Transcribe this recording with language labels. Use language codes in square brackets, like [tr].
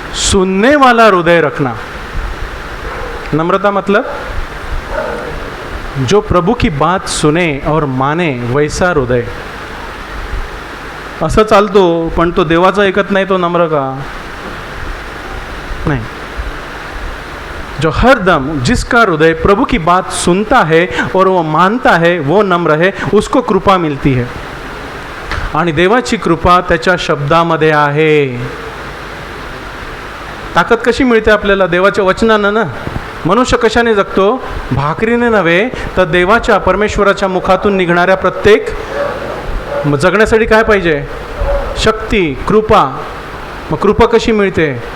[hi] सुनने वाला हृदय रखना. नम्रता मतलब जो प्रभु की बात सुने और माने वैसा हृदय. [mr] असं चालतो पण तो देवाचा ऐकत नाही, तो नम्र का? [hi] नहीं. जो हर दम जिसका हृदय प्रभु की बात सुनता है और वो मानता है, वो नम्र है, उसको कृपा मिलती है. [mr] आणि देवाची कृपा त्याच्या शब्दामध्ये आहे. ताकद कशी मिळते आपल्याला? देवाच्या वचनानं ना. मनुष्य कशाने जगतो? भाकरीने नव्हे तर देवाच्या, परमेश्वराच्या मुखातून निघणाऱ्या प्रत्येक. जगण्यासाठी काय पाहिजे? शक्ती, कृपा. मग कृपा कशी मिळते?